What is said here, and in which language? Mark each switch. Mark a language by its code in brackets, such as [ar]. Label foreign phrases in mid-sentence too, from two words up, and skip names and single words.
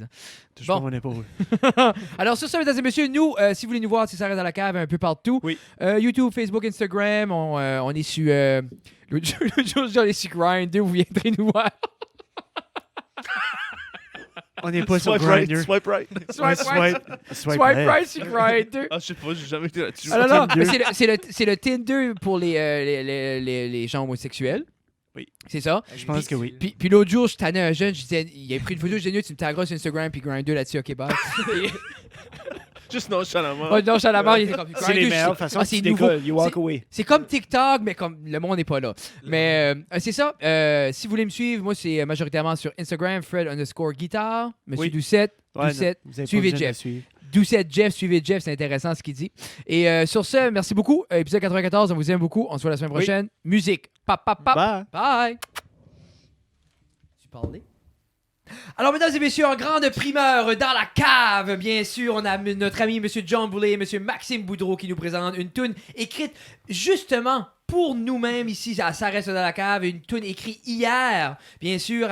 [fr] hein. Touche Bon. pas mon épaule. Alors, sur ça, mesdames et messieurs, nous, si vous voulez nous voir, c'est ça reste dans la cave un peu partout. Oui. YouTube, Facebook, Instagram, on est sur. L'autre jour, on est sur Grindr, vous viendrez nous voir. On n'est pas sur [en] swipe right, [fr] Grindr. [en] swipe right. Swipe right. Swipe Swipe left. [fr] right sur Grindr. Ah, je sais pas, j'ai jamais été là-dessus. Ah non, non, Tinder. mais c'est le Tinder pour les gens homosexuels. Oui. C'est ça. Je pense que oui. Puis l'autre jour, je tannais un jeune, je disais, il a pris une photo, je disais, tu me tagueras sur Instagram, puis Grindr là-dessus, ok, bye. Juste nonchalamment. Oh, non, Chalamar, il était comme C'est les Grindr, meilleures façons. ah, tu c'est nouveau. décolles, [en] you walk away. [fr] C'est comme TikTok, mais comme le monde n'est pas là. Mais c'est ça. Si vous voulez me suivre, moi, c'est majoritairement sur Instagram, Fred_guitar, Monsieur Oui. Doucette. Ouais, Doucette. non, vous avez pas Suivez besoin de Jeff. suivre. Doucette Jeff, suivez Jeff, c'est intéressant ce qu'il dit. Et sur ce, merci beaucoup. Épisode 94, on vous aime beaucoup. On se voit la semaine Oui. prochaine. Musique. Pap, pap, pap. Bye. Bye. Tu parlais? Alors, mesdames et messieurs, en grande primeur dans la cave, bien sûr, on a notre ami M. John Boulay et M. Maxime Boudreau qui nous présentent une toune écrite justement pour nous-mêmes ici à Ça reste dans la cave, une toune écrite hier, bien sûr.